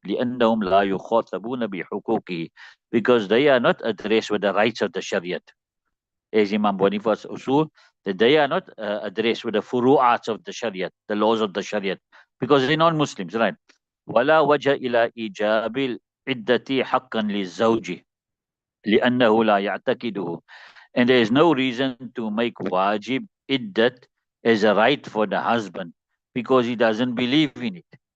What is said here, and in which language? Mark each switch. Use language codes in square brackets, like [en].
[ar] لِأَنَّهُمْ لَا يُخَاطَبُونَ بِحُقُوقِهِ. [en] Because they are not addressed with the rights of the Shariat. As Imam Abu Hanifa's usul, that they are not addressed with the furu'ats of the Shariat, the laws of the Shariat, because they're non-Muslims, right? [ar] وَلَا وَجَهَ إِلَى إِيجَابِ العدة حقا للزوج لأنه لا يعتقده. [en] And there is no reason to make wajib iddat as a right for the husband because he doesn't believe in it.